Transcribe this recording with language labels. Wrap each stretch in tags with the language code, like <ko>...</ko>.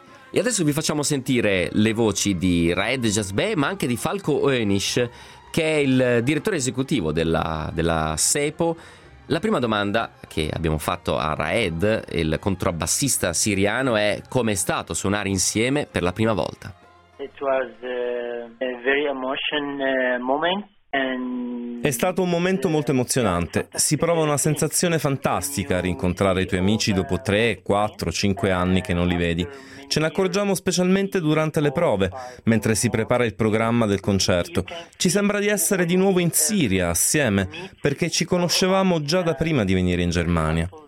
<it>E adesso vi facciamo sentire le voci di Raed Jazbe, ma anche di Falco Oenisch, che è il direttore esecutivo della Sepo. La prima domanda che abbiamo fatto a Raed, il contrabbassista siriano, è come è stato suonare insieme per la prima volta.</it> <en>It was a very emotional moment.</en> <it>È stato un momento molto emozionante. Si prova una sensazione fantastica a rincontrare i tuoi amici dopo 3, 4, 5 anni che non li vedi. Ce ne accorgiamo specialmente durante le prove, mentre si prepara il programma del concerto. Ci sembra di essere di nuovo in Siria assieme, perché ci conoscevamo già da prima di venire in Germania.</it>